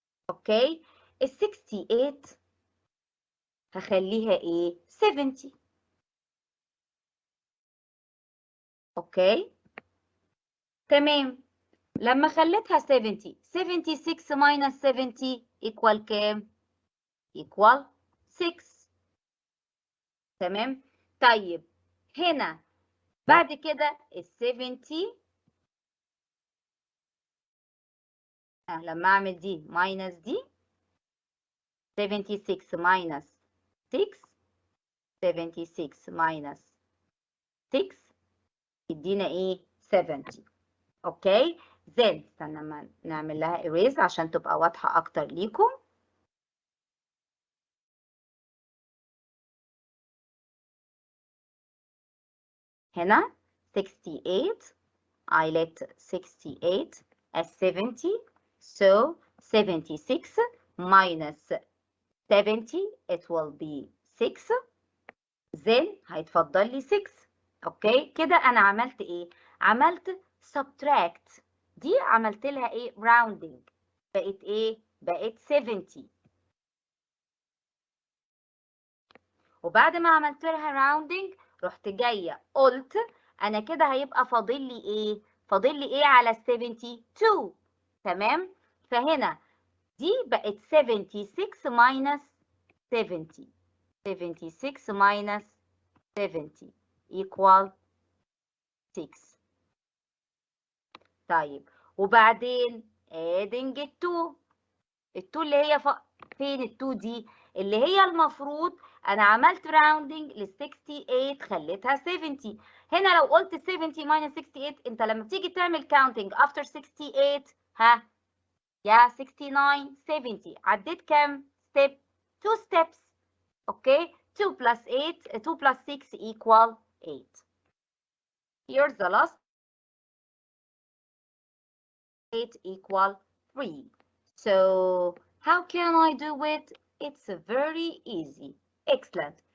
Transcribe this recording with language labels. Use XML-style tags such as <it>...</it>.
<ar>اوكي، ال 68 هخليها ايه؟ 70. اوكي تمام. لما خليتها</ar> <en>70، 76 minus 70 equal</en> <ar>كام؟</ar> <en>equal 6.</en> <ar>تمام. طيب هنا بعد كده ال 70 لما اعمل دي ماينس دي</ar> <en>76 minus 6، 76 minus 6</en> <ar>يدينا ايه؟ 70. اوكي،</ar> <en>then</en> <ar>استنى ما نعمل لها erase عشان تبقى واضحة اكتر ليكم. هنا</ar> <en>68 I let 68 as 70, so 76 minus 70 it will be 6، then</en> <ar>هيتفضل لي 6. اوكي كده انا عملت ايه؟ عملت subtract. دي عملت لها ايه؟ rounding. بقت ايه؟ بقت 70. وبعد ما عملت لها rounding رحت جايه قلت انا كده هيبقى فاضل لي ايه؟ فاضل لي ايه على 72؟ تمام. فهنا دي بقت 76 minus 70.</ar> <en>76 minus 70 equal 6.</en> <ar>طيب وبعدين adding ال 2. ال 2 اللي هي فين ال 2 دي؟ اللي هي المفروض انا عملت راوندنج لل 68 خليتها 70. هنا لو قلت 70 minus 68 انت لما تيجي تعمل counting after 68 يا 69 70 عديت كام step؟</ar> <en>2 steps.</en> <ar>اوكي</ar> <en>2 plus 8 2 plus 6 equal 8. Here's the last 8 equal 3. So how can I do it? It's very easy. Excellent.</en>